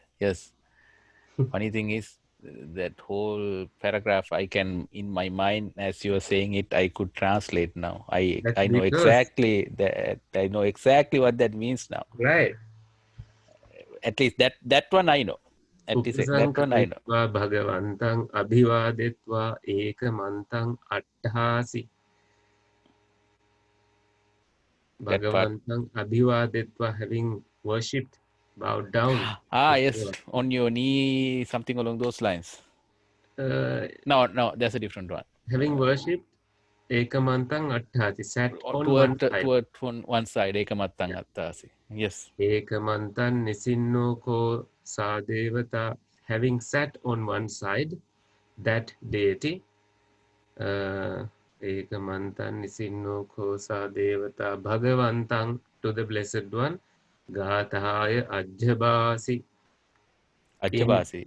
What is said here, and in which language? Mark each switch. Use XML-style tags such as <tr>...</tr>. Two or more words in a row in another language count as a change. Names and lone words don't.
<en>Funny thing is, that whole paragraph I can, in my mind, as you are saying it, I could translate now. That's I know because, exactly that. I know exactly what that means now. right. At least that one I know. At least that one I know.</en> <pi>උපසංකරිත්වා භගවන්තං අභිවාදෙත්වා ඒකමන්තං අට්ඨාසි</pi> <en>That part.</en> <pi>Bhagavantam Abhivadetva,</pi> <en>having worshipped, bowed down Ah, yes, before, on your knee, something along those lines. uh, No, no, that's a different one. having worshipped,</en> <pi>Ekamantang Atthati,</pi> <en>sat on one side. Toward one side, Yeah.</en> <pi>ekamattang attasi. Yes. Ekamantan Nisinno Ko Sadevata,</pi> <en>having sat on one side, that deity,</en> <pi>uh, Ekamantan Nisinno Ko Sadevata, Bhagavantang,</pi> <en>to the Blessed One,</en> <pi>Gathaya Ajabasi, Achabasi.</pi>